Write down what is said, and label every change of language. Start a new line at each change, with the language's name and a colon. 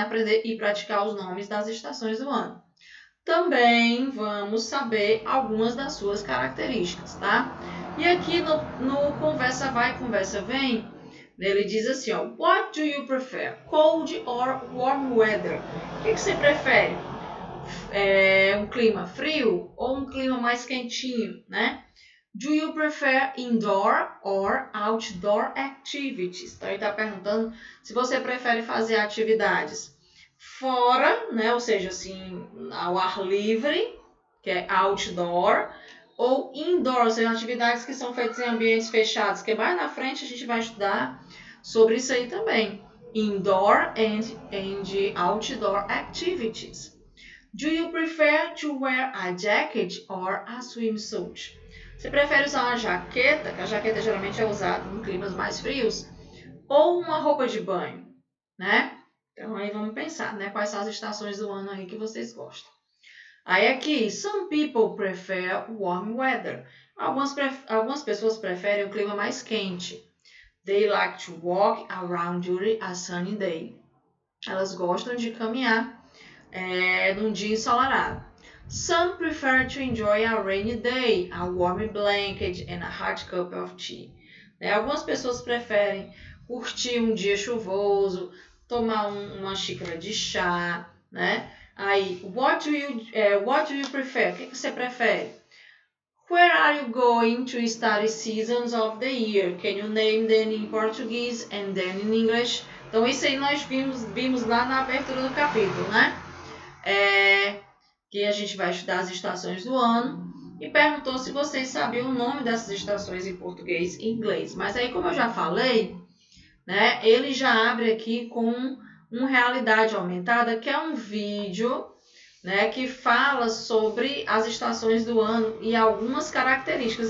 Portuguese: Aprender e praticar os nomes das estações do ano. Também vamos saber algumas das suas características, tá? E aqui no Conversa Vai, Conversa Vem, ele diz assim, ó,
English: what do you prefer, cold or warm weather?
Portuguese: O que você prefere? Um clima frio ou um clima mais quentinho, né?
English: Do you prefer indoor or outdoor activities?
Portuguese: Então, ele está perguntando se você prefere fazer atividades fora, né? Ou seja, assim, ao ar livre, que é outdoor, ou indoor, ou seja, atividades que são feitas em ambientes fechados, que mais na frente a gente vai estudar sobre isso aí também.
English: Indoor and outdoor activities. Do you prefer to wear a jacket or a swimsuit?
Portuguese: Você prefere usar uma jaqueta, que a jaqueta geralmente é usada em climas mais frios, ou uma roupa de banho, né? Então aí vamos pensar, né? Quais são as estações do ano aí que vocês gostam. Aí aqui,
English: some people prefer warm weather.
Portuguese: Algumas pessoas preferem o clima mais quente.
English: They like to walk around during a sunny day.
Portuguese: Elas gostam de caminhar num dia ensolarado.
English: Some prefer to enjoy a rainy day, a warm blanket and a hot cup of tea.
Portuguese: Algumas pessoas preferem curtir um dia chuvoso, tomar uma xícara de chá, né? Aí,
English: what do you prefer?
Portuguese: O que você prefere?
English: Where are you going to study seasons of the year? Can you name them in Portuguese and then in English?
Portuguese: Então, isso aí nós vimos lá na abertura do capítulo, né? Que a gente vai estudar as estações do ano e perguntou se vocês sabiam o nome dessas estações em português e inglês. Mas aí, como eu já falei, né? Ele já abre aqui com uma realidade aumentada, que é um vídeo, né, que fala sobre as estações do ano e algumas características.